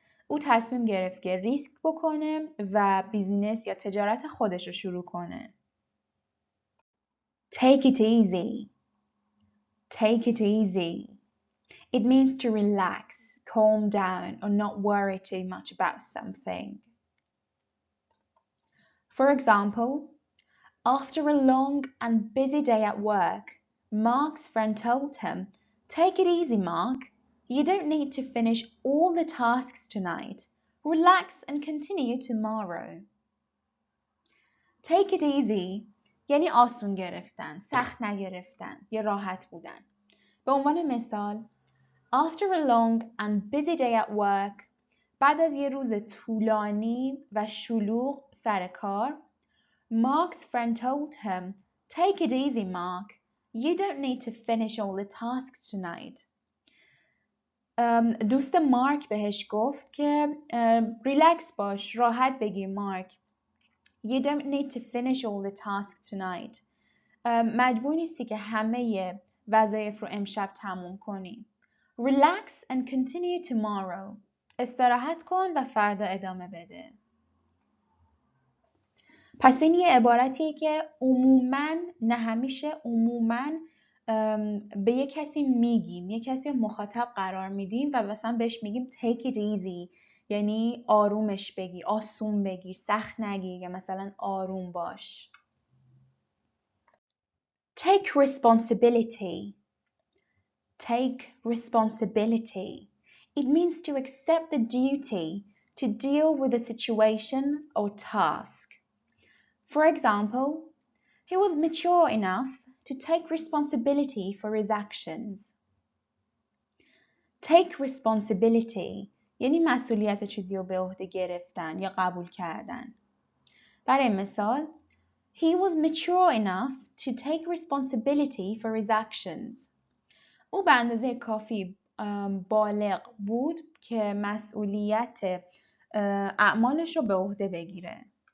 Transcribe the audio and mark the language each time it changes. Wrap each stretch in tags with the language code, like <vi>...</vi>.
<fa>او تصمیم گرفت که ریسک بکنه و بیزینس یا تجارت خودش رو شروع کنه.</fa> <en>Take it easy. Take it easy. It means to relax, calm down, or not worry too much about something. For example, after a long and busy day at work, Mark's friend told him, "Take it easy, Mark. You don't need to finish all the tasks tonight. Relax and continue tomorrow." Take it easy</en> <fa>یعنی آسون گرفتن، سخت نگرفتن یا راحت بودن. به عنوان مثال</fa> <en>After a long and busy day at work,</en> <fa>بعد از یه روز طولانی و شلوغ سر کار,</fa> <en>Mark's friend told him, "Take it easy, Mark. You don't need to finish all the tasks tonight."</en> <fa>دوست مارک بهش گفت که ریلکس باش، راحت بگیر مارک.</fa> <en>You don't need to finish all the tasks tonight.</en> <fa>مجبور نیستی که همه وظایف رو امشب تموم کنی.</fa> <en>Relax and continue tomorrow.</en> <fa>استراحت کن و فردا ادامه بده. پس این یه عبارتیه که عموماً، نه همیشه، عموماً به یه کسی میگیم، یه کسی مخاطب قرار میدیم و مثلا بهش میگیم</fa> <en>take it easy</en> <fa>یعنی آرومش بگیر، آسون بگیر، سخت نگیر یا مثلا آروم باش.</fa> <en>Take responsibility. Take responsibility. It means to accept the duty to deal with a situation or task. For example, he was mature enough to take responsibility for his actions. Take responsibility</en> <fa>یعنی مسئولیت چیزی رو به عهده گرفتن یا قبول کردن. برای مثال</fa> <en>He was mature enough to take responsibility for his actions.</en> <fa>او به اندازه کافی بالغ بود که مسئولیت اعمالش رو به عهده بگیره.</fa>